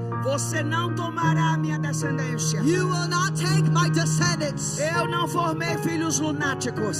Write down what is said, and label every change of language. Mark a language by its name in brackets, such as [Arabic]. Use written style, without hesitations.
[Portuguese] você não tomará minha descendência. [English] you will not take my descendants. [Portuguese] Eu não formei filhos lunáticos.